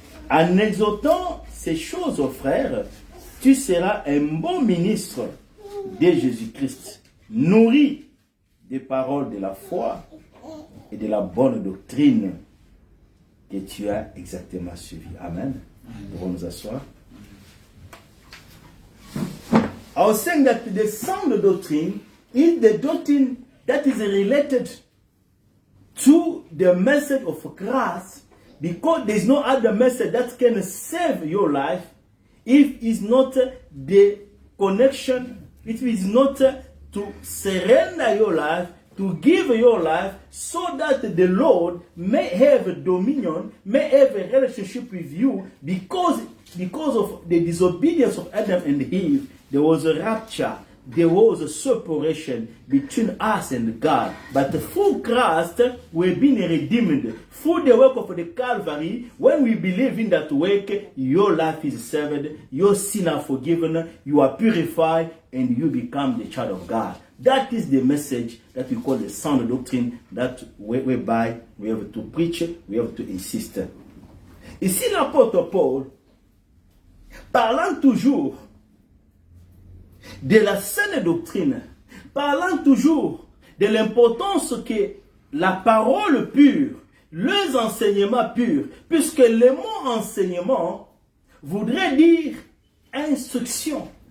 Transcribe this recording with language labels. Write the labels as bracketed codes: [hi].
[fr] En exhortant ces choses aux frères, tu seras un bon ministre de Jésus-Christ, nourri des paroles de la foi et de la bonne doctrine que tu as exactement suivi. Amen. Nous pouvons nous asseoir. [en] I was saying that the sound doctrine is the doctrine that is related to the message of Christ, because there is no other message that can save your life if it's not the connection, if it's not to surrender your life, to give your life so that the Lord may have a dominion, may have a relationship with you, because of the disobedience of Adam and Eve, there was a rapture, there was a separation between us and God. But through Christ, we've been redeemed. Through the work of the Calvary, when we believe in that work, your life is saved, your sins are forgiven, you are purified, and you become the child of God. That is the message that we call the sound doctrine, that whereby we have to preach, we have to insist. [fr] Ici, l'apôtre Paul, parlant toujours de la saine doctrine, parlant toujours de l'importance que la parole pure, les enseignements purs, puisque le mot enseignement voudrait dire instruction.